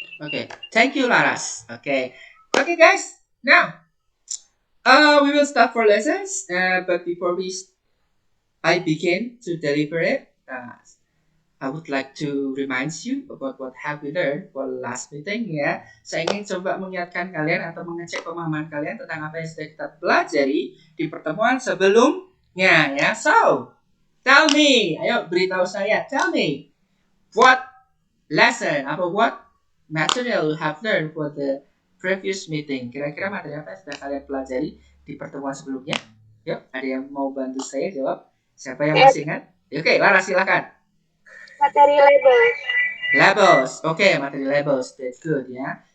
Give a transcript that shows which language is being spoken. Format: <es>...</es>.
<en>Okay, thank you, Laras. Okay, guys. Now, we will start for lessons. But before I begin to deliver it, I would like to remind you about what have we learned for last meeting ya.</en> <id>Saya ingin coba mengingatkan kalian atau mengecek pemahaman kalian tentang apa yang sudah kita pelajari di pertemuan sebelumnya ya.</id> <en>So, tell me,</en> <id>ayo beritahu saya,</id> <en>tell me, what lesson</en> <id>atau</id> <en>what material you have learned for the previous meeting.</en> <id>Kira-kira materi apa yang sudah kalian pelajari di pertemuan sebelumnya? Yuk, ada yang mau bantu saya jawab? Siapa yang masih ingat? Oke, Lara silakan. Materi labels.</id> <en>Labels, materi labels, that's good ya.</en>